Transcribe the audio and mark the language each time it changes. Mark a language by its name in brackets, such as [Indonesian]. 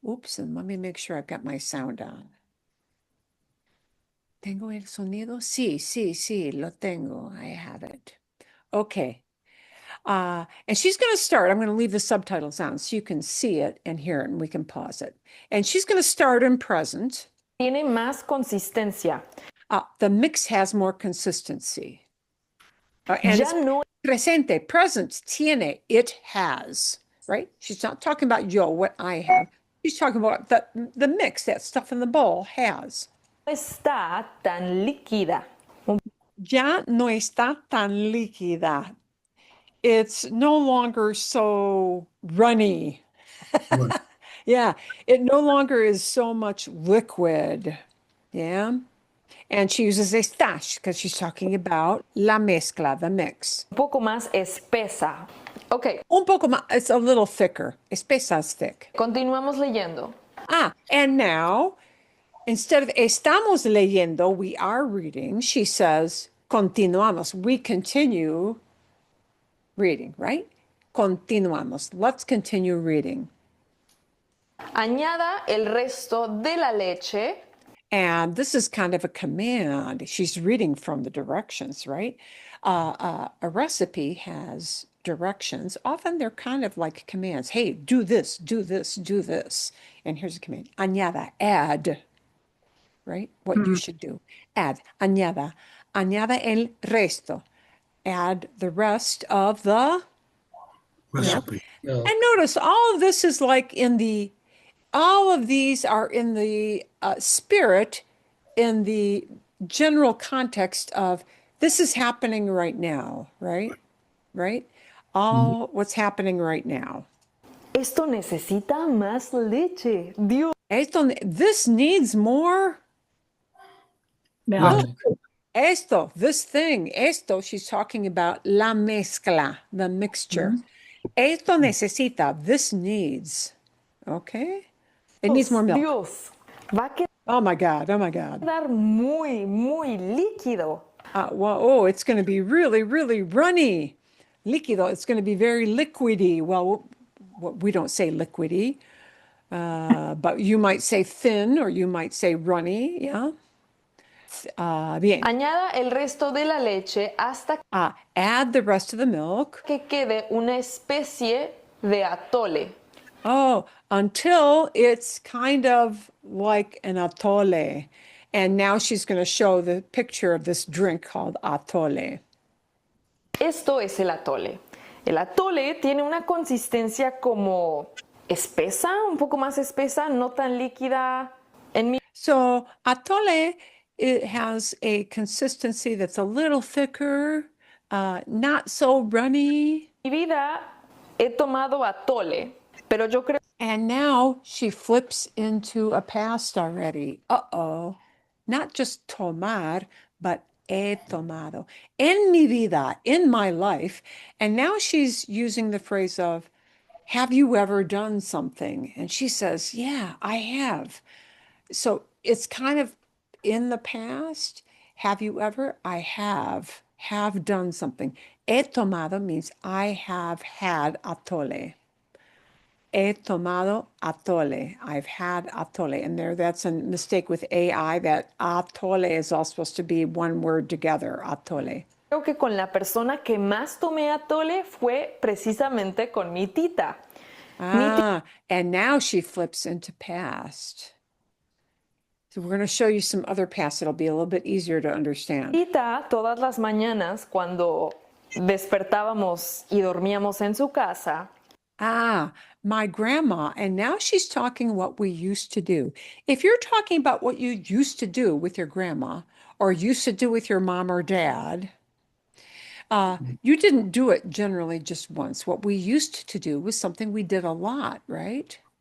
[English] Oops, and let me make sure I've got my sound on. [Spanish] ¿Tengo el sonido? Sí, lo tengo. [English] I have it. Okay. And she's going to start. I'm going to leave the subtitles on so you can see it and hear it and we can pause it. And she's going to start in present. [Spanish] Tiene más consistencia. [English] The mix has more consistency. And [Spanish] Ya [English] it's [Spanish] no presente, [English] present, [Spanish] tiene, [English] it has, right? She's not talking about yo, what I have. She's talking about the mix, that stuff in the bowl has. [Spanish] está tan líquida. Ya no está tan líquida. [English] It's no longer so runny. Right. Yeah, it no longer is so much liquid. Yeah. And she uses estash because she's talking about [Spanish] la mezcla, [English] the mix. [Spanish] Un poco más espesa. Ok, Un poco más, [English] it's a little thicker. Espesa is thick. [Spanish] continuamos leyendo. [English] And now, instead of [Spanish] estamos leyendo, [English] we are reading, she says, [Spanish] continuamos. [English] We continue reading, right? [Spanish] Continuamos. [English] Let's continue reading. [Spanish] Añada el resto de la leche. [English] And this is kind of a command. She's reading from the directions, right? A recipe has directions. Often they're kind of like commands. Hey, do this, do this, do this. And here's a command. Añada, add, right? What you should do. Add, añada. [Spanish] Añada el resto. [English] Add the rest of the Recipe. So, And notice all of this is like all of these are in the spirit, in the general context of this is happening right now, right? Right? All what's happening right now. [Spanish] Esto necesita más leche. Dios. [English] This needs more. milk. This thing, she's talking about [Spanish] la mezcla, [English] the mixture. [Spanish] Esto necesita, [English] this needs. Okay? It needs more milk. [Spanish] Dios. Va a [English] Oh my God, oh my God. [Spanish] quedar muy, muy líquido. [English] It's going to be really, really runny. Líquido, it's going to be very liquidy. Well, we don't say liquidy, but you might say thin or you might say runny, yeah? [Spanish] Bien. Añada el resto de la leche hasta [English] Add the rest of the milk. [Spanish] que quede una especie de atole. [English] Oh, until it's kind of like an atole. And now she's going to show the picture of this drink called atole. [Spanish] Esto es el atole. El atole tiene una consistencia como espesa, un poco más espesa, no tan líquida. [English] So atole, it has a consistency that's a little thicker, not so runny. [Spanish] En mi vida he tomado atole, pero yo creo [English] And now she flips into a past already. Uh-oh. Not just tomar, but [Spanish] he tomado. En mi vida, [English] in my life. And now she's using the phrase of, have you ever done something? And she says, yeah, I have. So it's kind of in the past. Have you ever? I have done something. [Spanish] He tomado [English] means I have had atole. [Spanish] He tomado atole. [English] I've had atole. And that's a mistake with AI, that atole is all supposed to be one word together, atole. [Spanish] Creo que con la persona que más tomé atole fue precisamente con mi tita. [English] And now she flips into past. So we're going to show you some other past. It'll be a little bit easier to understand. [Spanish] Tita, todas las mañanas cuando despertábamos y dormíamos en su casa, [English] My grandma, and now she's talking what we used to do. If you're talking about what you used to do with your grandma or used to do with your mom or dad, you didn't do it generally just once. What we used to do was something we did a lot, right?